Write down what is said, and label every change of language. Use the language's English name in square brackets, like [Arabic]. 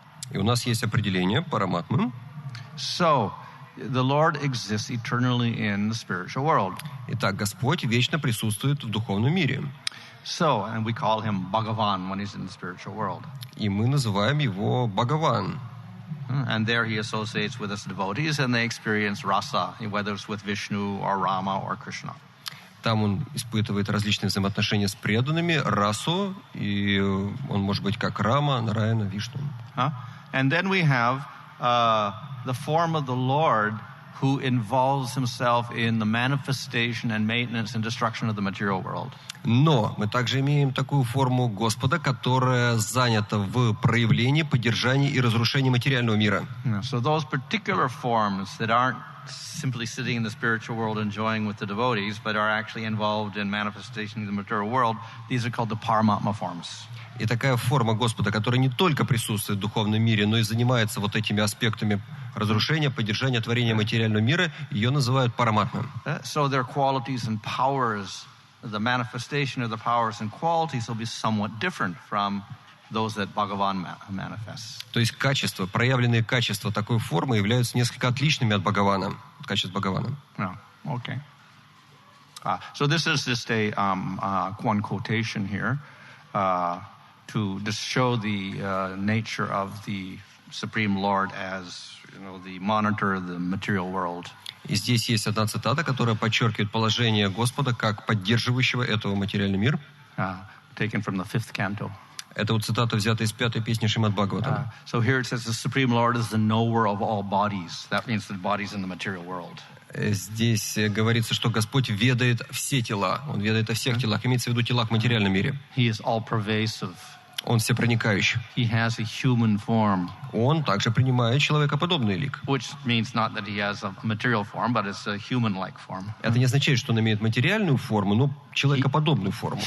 [Russian] И у нас есть определение Параматмы. [English] So the Lord exists eternally in the spiritual world. [Russian] Итак, Господь вечно присутствует в духовном мире. [English] So, and we call him Bhagavan when he's in the spiritual world. [Russian] И мы называем его Бхагаван. [English] And there he associates with his devotees, and they experience rasa, whether it's with Vishnu or Rama or Krishna. [Russian] Там он испытывает различные взаимоотношения с преданными, расу, и он может быть как Рама, Нараяна, Вишну. [English] And then we have the form of the Lord who involves himself in the manifestation and maintenance and destruction of the material world. [Russian] Но мы также имеем такую форму Господа, которая занята в проявлении, поддержании и разрушении материального мира. [English] So those particular forms that aren't simply sitting in the spiritual world enjoying with the devotees, but are actually involved in manifestation in the material world. These are called the Paramatma forms. [Russian] И такая форма Господа, которая не только присутствует в духовном мире, но и занимается вот этими аспектами разрушения, поддержания творения материального мира, ее называют параматмой. [English] So their qualities and powers, the manifestation of the powers and qualities will be somewhat different from those that Bhagavan manifests. [Russian] То есть качества, проявленные качества такой формы являются несколько отличными от Бхагавана, от качеств Бхагавана. [English] Okay. So this is just one quotation here to just show the nature of the Supreme Lord as, the monitor of the material world. [Russian] И здесь есть одна цитата, которая подчеркивает положение Господа как поддерживающего этого материальный мир. [English] Taken from the 5th canto. [Russian] Это вот цитата, взятая из 5-й песни Шримад Бхагаватам. [English] So here it says the Supreme Lord is the knower of all bodies. That means the bodies in the material world. [Russian] Здесь говорится, что Господь ведает все тела. Он ведает о всех телах. Имеется в виду тела в материальном мире. [English] He is all pervasive. [Russian] Он всепроникающий. [English] He has a human form. [Russian] Он также принимает человекоподобный лик. [English] Which means not that he has a material form, but it's a human-like form. [Russian] Это не означает, что он имеет материальную форму, но человекоподобную форму.